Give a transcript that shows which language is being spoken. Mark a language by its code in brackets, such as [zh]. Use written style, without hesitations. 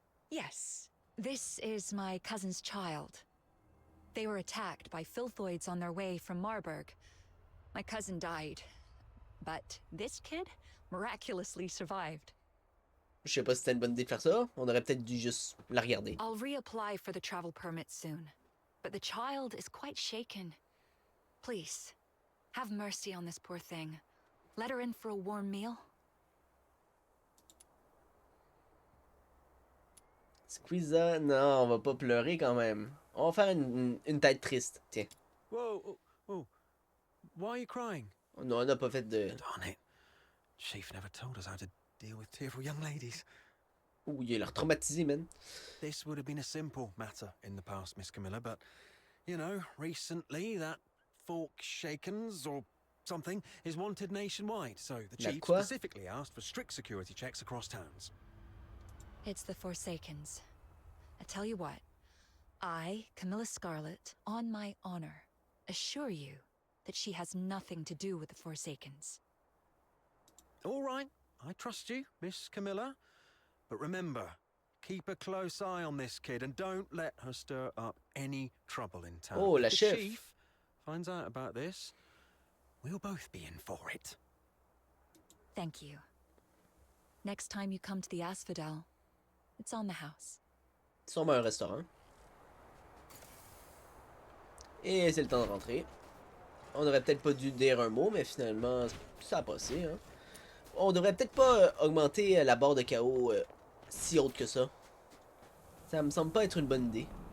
[en] Yes, this is my cousin's child. They were attacked by filthoids on their way from Marburg. My cousin died, but this kid miraculously survived. [fr] Je sais pas si c'était une bonne idée de faire ça. On aurait peut-être dû juste la regarder. [en] I'll reapply for the travel permit soon, but the child is quite shaken. Please, have mercy on this poor thing. Let her in for a warm meal. [fr] Squeeza, non, on va pas pleurer quand même. On va faire une tête triste, tiens. [en] Whoa, oh, oh. Why are you crying? [fr] Non, on n'a pas fait de... [en] Darn it. Chief never told us how to deal with tearful young ladies. [fr] Ouh, il a l'air traumatisé, man. [en] This would have been a simple matter in the past, Miss Camilla, but, you know, recently that Fork Shakens or something is wanted nationwide, so the chief [fr] quoi? [en] specifically asked for strict security checks across towns. It's the Forsakens. I tell you what, I, Camilla Scarlet, on my honor, assure you that she has nothing to do with the Forsakens. All right, I trust you, Miss Camilla. But remember, keep a close eye on this kid and don't let her stir up any trouble in town. [fr] Oh, la [en] If the [fr] chef. [en] chief finds out about this, we'll both be in for it. Thank you. Next time you come to the Asphodel, it's on the house. [fr] Sûrement un restaurant. Et c'est le temps de rentrer. On aurait peut-être pas dû dire un mot, mais finalement, ça a passé. Hein. On devrait peut-être pas augmenter la barre de KO si haute que ça. Ça me semble pas être une bonne idée.